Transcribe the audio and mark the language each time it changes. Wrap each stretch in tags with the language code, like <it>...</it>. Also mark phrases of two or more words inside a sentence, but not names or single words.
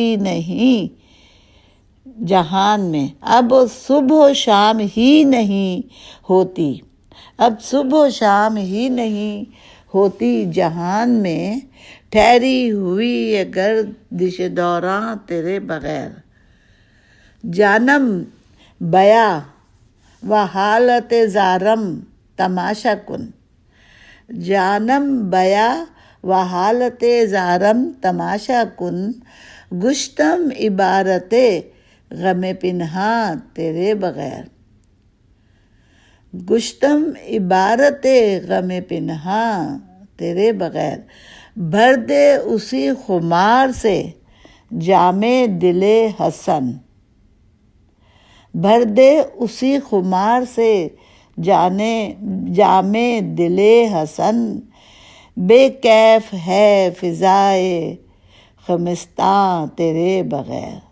<ur>نہیں جہان میں، اب صبح و شام ہی نہیں ہوتی، اب صبح و شام ہی نہیں ہوتی جہان میں، ٹھہری ہوئی یہ گردش دوراں تیرے بغیر،</ur> <fa>جانم بیاں و حالت زارم تماشا کن، جانم بیاں و حالت زارم تماشا کن، گشتم عبارت غم پنہاں</fa> <ur>تیرے بغیر،</ur> <fa>گشتم عبارت غم پنہاں</fa> <ur>تیرے بغیر، بھر دے اسی خمار سے جام دل حسن، بھر دے اسی خمار سے جام دل حسن، بے کیف ہے فضائے خمستاں تیرے بغیر۔</ur>